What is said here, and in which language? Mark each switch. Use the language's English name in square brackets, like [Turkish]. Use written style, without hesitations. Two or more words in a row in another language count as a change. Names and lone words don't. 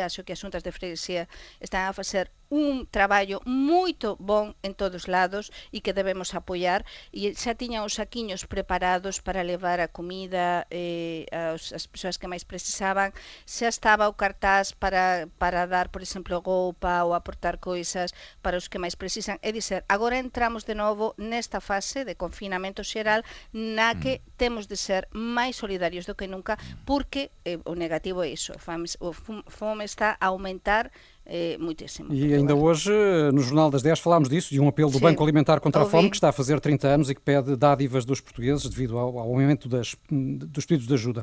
[Galician] Acho que as xuntas de freguesía están a facer un traballo moito bon en todos lados e que debemos apoiar, e xa tiñan os saquiños preparados para levar a comida as persoas que máis precisaban. Xa estaba o cartaz para dar, por exemplo, roupa ou aportar coisas para os que máis precisan. É dizer, agora entramos de novo nesta fase de confinamento xeral na que temos de ser máis solidarios do que nunca, porque o negativo é iso, o fome está a aumentar muitíssimo. [Portuguese] E ainda hoje, no Jornal das 10, falámos disso, de um apelo do Sim, Banco Alimentar contra a ouvi. Fome, que está a fazer 30 anos e que pede dádivas dos portugueses devido ao aumento dos pedidos de ajuda.